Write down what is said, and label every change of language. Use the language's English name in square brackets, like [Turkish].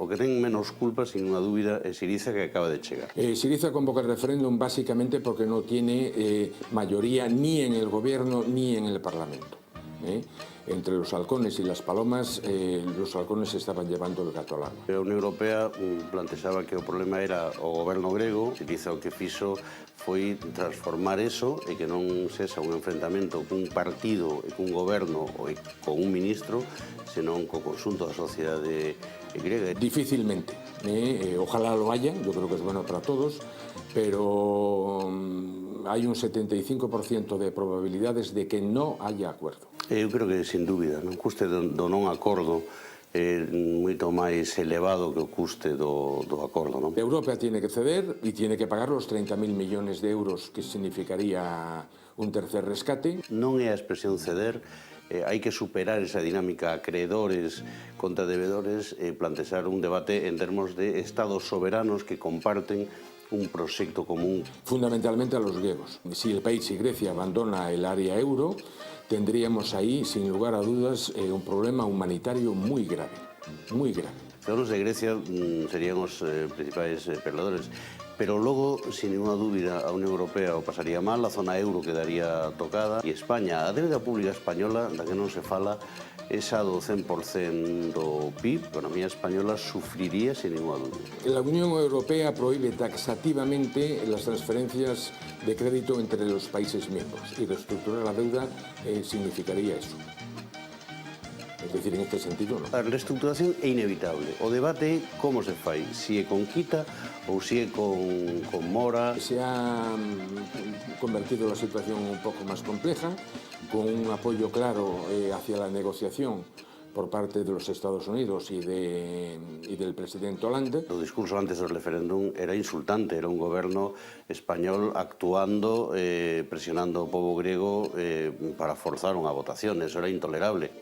[Galician] O que ten menos culpa, sin unha dúbida, é Syriza, que acaba de chegar. [Spanish] Syriza convoca el referéndum básicamente porque no tiene mayoría ni en el gobierno ni en el Parlamento. Entre los halcones y las palomas, los halcones estaban llevando el gato al agua. [Galician] A Unión Europea plantexaba que o problema era o goberno grego. Syriza o que fixo foi transformar eso e que non sexa un enfrentamento cun partido e cun goberno ou con un ministro, senón co conxunto da sociedade griega. [Spanish] Difícilmente. Ojalá lo haya, yo creo que es bueno para todos, pero hay un 75% de probabilidades de que no haya acuerdo. [Galician] Eu creo que, sin dúbida, o custe do non acordo é moito máis elevado que o custe do acordo, non? [Spanish] Europa tiene que ceder y tiene que pagar los 30.000 millones de euros que significaría un tercer rescate. [Galician] Non é a expresión ceder, [Spanish] hay que superar esa dinámica acreedores contra [Galician] devedores e plantear un debate en termos de estados soberanos que comparten un proyecto común. [Spanish] Fundamentalmente a los griegos. Si el país, si Grecia abandona el área euro, tendríamos ahí, sin lugar a dudas, un problema humanitario muy grave, muy grave. Los de Grecia [Galician] serían os principais perdedores, pero logo, sin ninguna dúbida, a Unión Europea o pasaría mal, a zona euro quedaría tocada, e España, a débeda pública española, da que non se fala, esa do 100% do PIB, a economía española sufriría sin ninguna duda. [Spanish] La Unión Europea prohíbe taxativamente las transferencias de crédito entre los países miembros y reestructurar la deuda significaría eso. Es decir, en este sentido, no. [Galician] A reestructuración é inevitable. O debate é como se fai, si é con quita ou si é con mora. [Spanish] Se ha convertido la situación un poco más compleja, con un apoyo claro hacia la negociación por parte de los Estados Unidos y del presidente Hollande. [Galician] O discurso antes do referéndum era insultante, era un goberno español actuando, presionando ao povo griego para forzar unha votación, eso era intolerable.